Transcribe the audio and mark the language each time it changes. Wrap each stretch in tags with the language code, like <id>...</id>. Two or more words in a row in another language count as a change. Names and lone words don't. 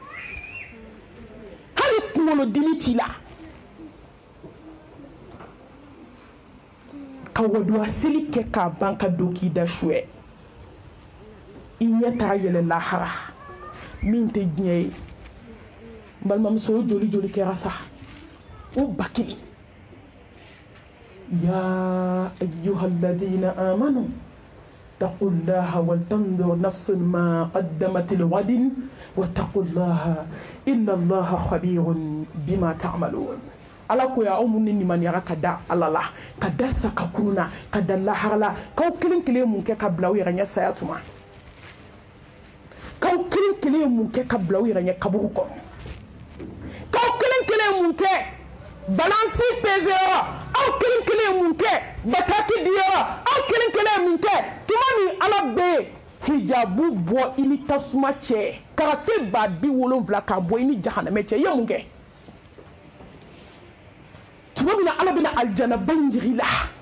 <bm>hali kunkolodimi t'i la ka waduwa seli kɛ k'a ban ka don k'i da suɛ i ɲɛ taga yɛlɛ lahara min tɛ diɲɛ ye n balimamuso o joli joli kɛra sa o ba kelen</bm> <ar>يا أيها الذين آمنوا اتقوا الله ولتنظر نفس ما قدمت لغد واتقوا الله إن الله خبير بما تعملون</ar> <bm>ala ko ya aw mun ni nimaniya ka da ala la ka da saka kunna ka da lahara la k'aw kelen kelen mun kɛ ka bila aw yɛrɛ ɲɛ saya tuma k'aw kelen kelen mun kɛ ka bila aw yɛrɛ ɲɛ kaburu kɔnɔ k'aw kelen kelen mun kɛ balansi pese yɔrɔ aw kelen kelen mun kɛ bataki di yɔrɔ aw kelen kelen mun kɛ tuma min ala bɛ hijabu bɔ i ni tasuma cɛ sarafe ba bi wolonvla ka boy ni jahannama ce ye mun kɛ tuma min na ala bɛna aljana ba in jiri la</bm>